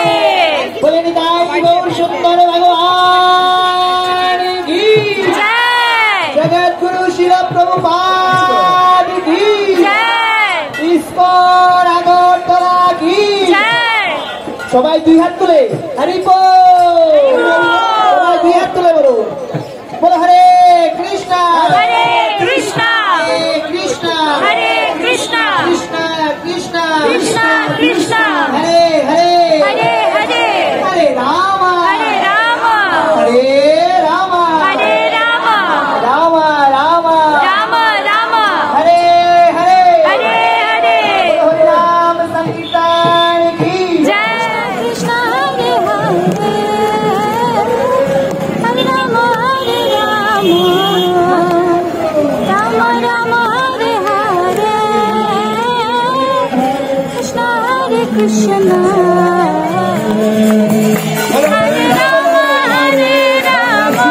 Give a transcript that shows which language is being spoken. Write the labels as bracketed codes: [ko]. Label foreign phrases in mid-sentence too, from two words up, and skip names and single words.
[bn] বলে নিতাই গৌর সুন্দর ভগবান কি জয়, জগৎগুরু শিল প্রভুপাদ কি জয়, ইস্কন আগরতলা কি জয়। সবাই দুই হাত তুলে হরি বল, সবাই দুই হাত তুলে বলো, বলো হরে কৃষ্ণ, হরে কৃষ্ণ, হরে কৃষ্ণ, হরে কৃষ্ণ, কৃষ্ণ কৃষ্ণ, কৃষ্ণ কৃষ্ণ, হরে হরে, হরে হরে, হরে রাম, হরে রাম, হরে রাম, হরে রাম, রাম রাম, রাম রাম, হরে হরে, হরে হরে। হরে রাম সংকীর্তন কি জয়, কৃষ্ণ হরে হরে, হরে রাম হরে রাম, রাম রাম হরে হরে, কৃষ্ণ হরে কৃষ্ণ, হরে রাম হরে রাম,